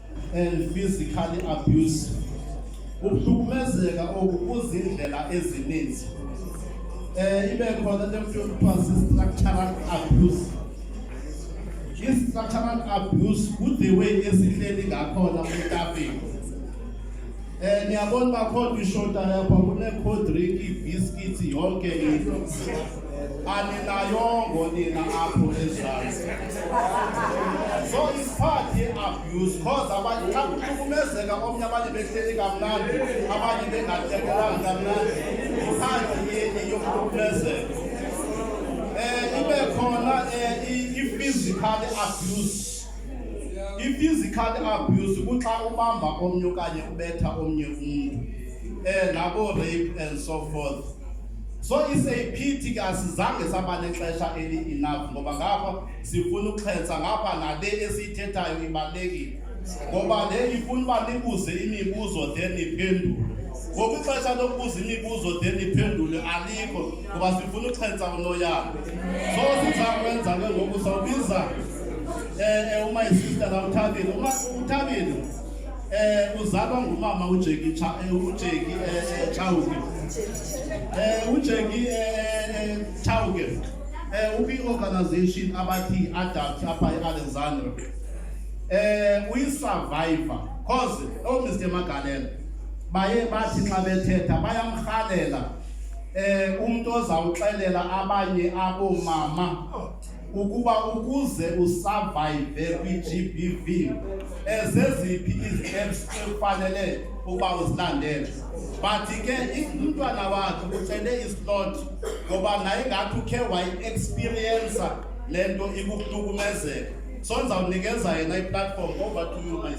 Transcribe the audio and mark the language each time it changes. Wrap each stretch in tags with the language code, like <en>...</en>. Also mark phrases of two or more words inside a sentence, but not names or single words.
<en>and physical abuse.</en> <xh>Ukuhlukumezeka okuzindlela ezininzi. Ibe khona le mfundo kuthiwa</xh> <en>structural abuse. Structural abuse the way</en> <xh>esihleli ngakhona kwitafini. Niyabona bakhona ishota lapha kune-</xh> <en>cold drink,</en> <xh>ibhiskithi, yonke into. Aninayongo nina apho ezantsi.</xh> <en>So it's part</en> <xh>ye-abuse cause abantu xa kuhlukumezeka omnye abanye behleli kamnandi, abanye bengatekelanga kamnandi. Iphathi yeni yokuhlukumezeka. Ibe khona i-</xh> <en>physical abuse.</en> <xh>I-</xh> <en>physical abuse</en> <xh>kuxa ubamba omnye okanye ubetha omnye umuntu. Nabo</xh> <en>rape and so forth. So it's a pity</en> <xh>asizange saba nexesha enough ngoba ngapha sifuna ukukhetha ngapha nale esithethayo ibalekile. Ngoba le ifuna uba nibuze imibuzo then iphendule. Ngoba ixesha lokubuza imibuzo then iphendule alikho ngoba sifuna ukukhetha unoyana. So sizakwenza ke ngoku sawubiza uma isister la uThabile. uThabile uzalwa ngumama uJeki Chauke. uJeki Chauke ukwi-organization abathi adapt apha e-Alexandra. Uyi-survivor cause Mr Khohlakala baye bathi xa bethetha bayamrhalela umuntu ozawuxelela abanye abomama ukuba ukuze usurvive kwi-GBV zeziphi izi-steps ekufanele ukuba uzilandele. But ke umntwana wakhe ucele islot ngoba naye ngathi ukhe wayi-experience le nto ibuhlukumezeka.</xh> <en>So</en> <xh>ndizawunikeza yena</xh> <en>i-platform. Over to you, my</en>